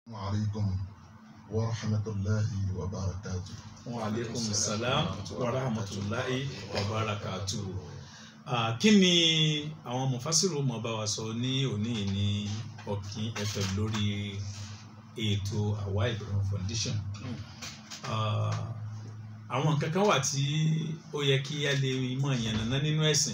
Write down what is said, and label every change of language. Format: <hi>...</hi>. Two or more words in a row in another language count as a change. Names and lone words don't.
<ar>عليكم ورحمة الله وبركاته. وعليكم السلام ورحمة الله وبركاته.</ar> <yo>Kí ni àwọn mufasiru mọ̀ bá wa sọ ní òní ní Ọ̀kín FM lórí ètò Àwa Ìlọrin Foundation. Àwọn nǹkan kan wà tí ó yẹ kí a lè mọ̀ yànnàná nínú ẹ̀sìn.</yo>